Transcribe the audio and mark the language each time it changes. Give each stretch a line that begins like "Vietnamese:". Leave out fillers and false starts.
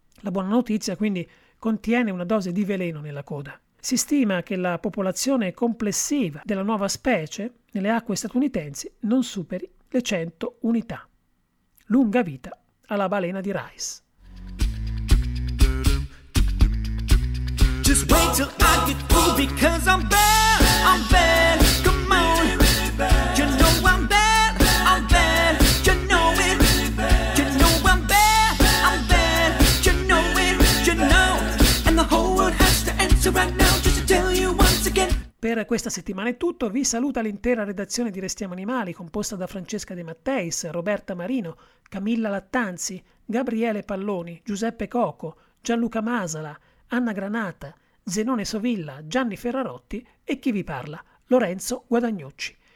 Italian: La buona notizia, quindi, contiene una dose di veleno nella coda. Si stima che la popolazione complessiva della nuova specie nelle acque statunitensi non superi le 100 unità. Lunga vita alla balena di Rice.
English: Just wait till I get through, because I'm bad, I'm bad, come on. You know I'm bad, I'm bad, you know it. You know I'm bad, I'm bad, you know it, you know. And the whole world has to answer right now, just to tell you once again.
Italian: Per questa settimana è tutto, vi saluta l'intera redazione di Restiamo Animali, composta da Francesca De Matteis, Roberta Marino, Camilla Lattanzi, Gabriele Palloni, Giuseppe Coco, Gianluca Masala, Anna Granata, Zenone Sovilla, Gianni Ferrarotti e chi vi parla, Lorenzo Guadagnucci.